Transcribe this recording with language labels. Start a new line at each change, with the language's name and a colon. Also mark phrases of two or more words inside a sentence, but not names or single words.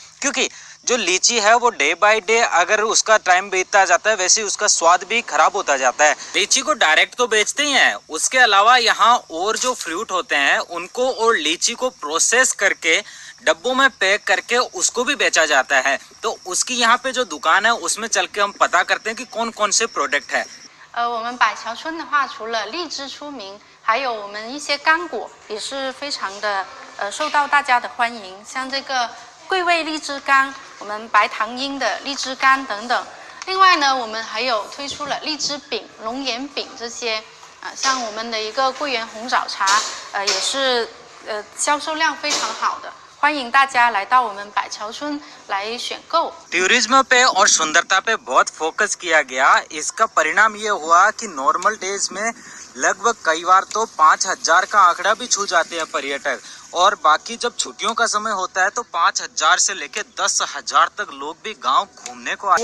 Hindi: क्योंकि जो लीची है वो
English: day by day
Hindi: अगर उसका टाइम बीतता जाता है वैसे उसका स्वाद भी खराब होता जाता है। लीची को डायरेक्ट तो बेचते ही हैं, उसके अलावा यहाँ और जो फ्रूट होते हैं उनको और लीची को प्रोसेस करके डब्बों में पैक करके उसको भी बेचा जाता है। तो उसकी यहाँ पे जो दुकान है उसमें चल के हम पता करते हैं कि कौन कौन से प्रोडक्ट है।
Chinese: 我们板桥村的话，除了荔枝出名，还有我们一些干果也是非常的受到大家的欢迎，像这个桂味荔枝干，我们白糖樱的荔枝干等等。另外呢，我们还有推出了荔枝饼、龙眼饼这些，像我们的一个桂圆红枣茶，也是销售量非常好的。欢迎大家来到我们百桥村来选购。
Hindi: टूरिज्म पे और सुंदरता पे बहुत फोकस किया गया। इसका परिणाम ये हुआ कि
English: normal days
Hindi: में लगभग कई बार तो 5000 का आंकड़ा भी छू जाते हैं पर्यटक। और बाकी जब छुट्टियों का समय होता है तो 5000 से लेकर 10,000 तक लोग भी गांव घूमने को आए।